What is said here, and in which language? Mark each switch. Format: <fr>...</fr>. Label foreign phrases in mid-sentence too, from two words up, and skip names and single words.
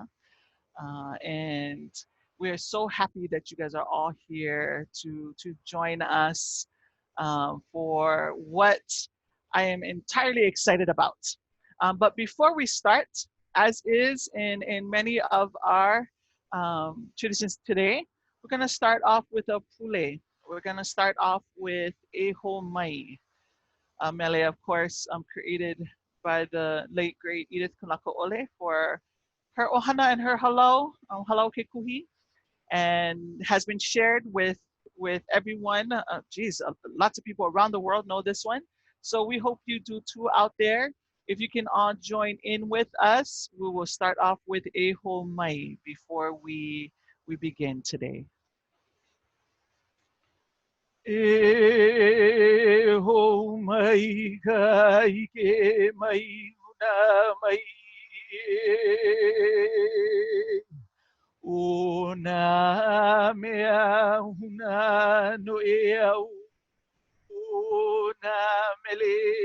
<en>And we are so happy that you guys are all here to join us for what I am entirely excited about. But before we start, as is in many of our traditions today, we're going to start off with a pule. We're going to start off with a maʻi. Mele, of course, created by the late great Edith Kanakaʻole for her ohana and her halau ke kuhi, and has been shared with everyone. Geez, lots of people around the world know this one. So we hope you do too out there. If you can all join in with us, we will start off with a maʻi before we begin today.</en> <haw>E ho mai ka ike mai una mai o nā mea huna no e au o nā mele</haw>